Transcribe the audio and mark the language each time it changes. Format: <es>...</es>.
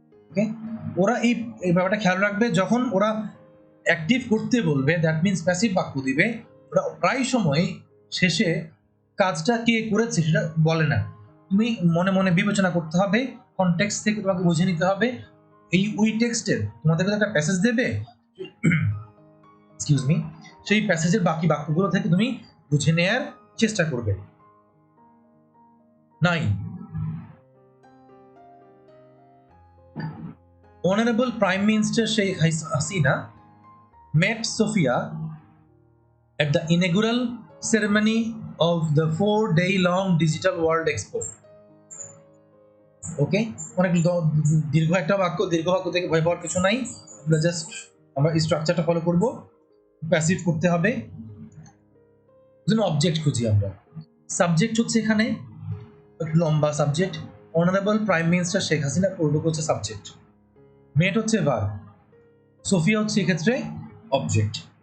<bn>ওকে, ওরা এই ব্যাপারটা খেয়াল রাখবে, যখন ওরা অ্যাক্টিভ করতে বলবে,</bn> <en>that means</en> <bn>প্যাসিভ বাক্য দিবে, ওরা প্রায় সময় শেষে কাজটা কে করেছে সেটা বলে না। তুমি মনে মনে বিবেচনা করতে হবে, কনটেক্সট থেকে তোমাকে বুঝে নিতে হবে। এই উই টেক্সটের তোমাদেরকে একটা প্যাসেজ দেবে,</bn> <en>excuse me,</en> <bn>সেই প্যাসেজের বাকি বাক্যগুলো থেকে তুমি বুঝে নেয়ার চেষ্টা করবে।</bn> <en>9, Honorable Prime Minister Sheikh Hasina met Sofia at the inaugural ceremony of the 4-day-long Digital World Expo.</en> <bn>ওকে, অনেক দীর্ঘ একটা বাক্য, দীর্ঘ বাক্য থেকে ভয় পাওয়ার কিছু নাই, আমরা জাস্ট আমরা স্ট্রাকচারটা ফলো করব। প্যাসিভ করতে হবে, জন্য অবজেক্ট খুঁজি আমরা। সাবজেক্ট হচ্ছে এখানে লম্বা subject, honourable prime minister Sheikh Hasina পূর্বক হচ্ছে সাবজেক্ট, মেট হচ্ছে ভার্ব, সোফিয়া হচ্ছে এক্ষেত্রে অবজেক্ট।</bn>